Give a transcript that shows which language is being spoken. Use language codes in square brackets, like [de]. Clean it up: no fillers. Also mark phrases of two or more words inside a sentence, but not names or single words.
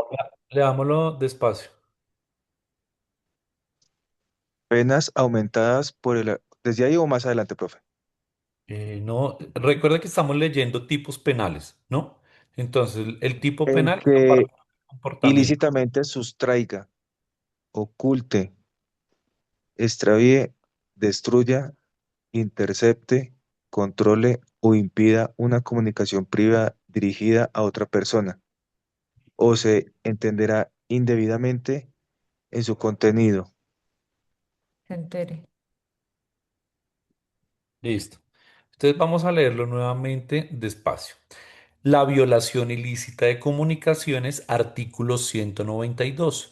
[es] favor, leámoslo despacio. Penas aumentadas por el... ¿Desde ahí o más adelante, profe? No, recuerda que estamos leyendo tipos penales, ¿no? Entonces, el tipo El penal es la que parte del comportamiento. ilícitamente sustraiga, oculte, extravíe, destruya, intercepte, controle o impida una comunicación privada dirigida a otra persona o se entenderá indebidamente en su contenido. Se entere. Listo. Entonces vamos a leerlo nuevamente despacio. La violación ilícita de comunicaciones, artículo 192.